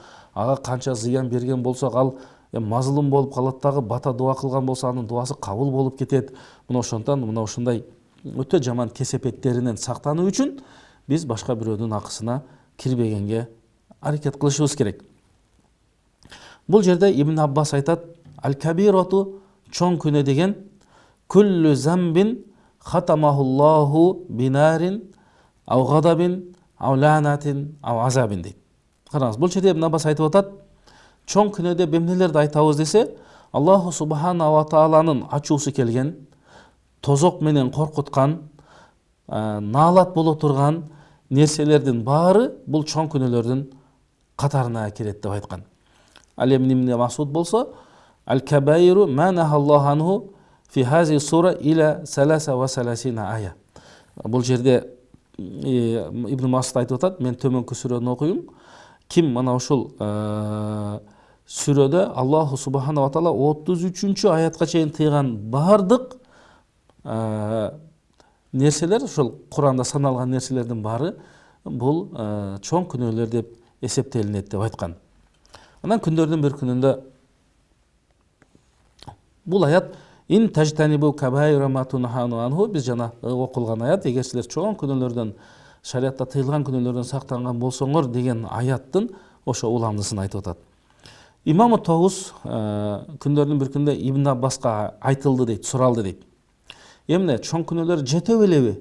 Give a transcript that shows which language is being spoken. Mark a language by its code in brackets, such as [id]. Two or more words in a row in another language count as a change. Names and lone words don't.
[ky] Ага канча зыян берген болсок, ал мазлум болуп калат дагы, бата дуа кылган болсо анын дуасы кабыл болуп кетет. Мына ошондон мына ушундай өтө жаман кесепеттеринен сактануу үчүн биз башка бирөөдүн акысына кирбегенге аракет кылышыбыз керек. Бул жерде Ибн Аббас айтат: "Аль-кабироту чоң күнөө деген [ar] كل ذنب ختمه الله بنار أو غضب أو لعنة أو عذاب" [ky] дейт. Караңыз, бул жерде Ибн Аббас айтып атат, чоң күнөө деп эмнелерди айтабыз десе, [ar] الله سبحانه [ky] тааланын ачуусу келген, тозок менен коркуткан, наалат боло турган нерселердин баары бул чоң күнөөлөрдүн катарына кирет деп айткан. Ал эми Ибн Масуд болсо: [ar] "الكبائر ما نهى الله عنه في هذه سورة إلى ثلاث وثلاثين آية." [ky] Бул жерде Ибн Масуд айтып атат, мен төмөнкү сүрөнү окуйм. Ким мына ушул сүрөдө [ar] الله سبحانه تعالى [ky] 33-чү аятка чейин тыйган бардык нерселер, ошол Куранда саналган нерселердин баары бул чоң күнөөлөр деп эсептелинет деп айткан. Анан күндөрдүн бир күнүндө бул аят [ar] إن تجتنبوا كبائر ما تنهون عنه, [ky] биз жана окулган аят, эгер силер чоң күнөөлөрдөн, шариатта тыйылган күнөөлөрдөн сактанган болсоңор деген аяттын ошо уламдысын айтып атат. Имам Тоғус күндөрдүн бир күндө Ибн Аббаска айтылды дейт, суралды дейт: "Эмне чоң күнөөлөр жете белеби?"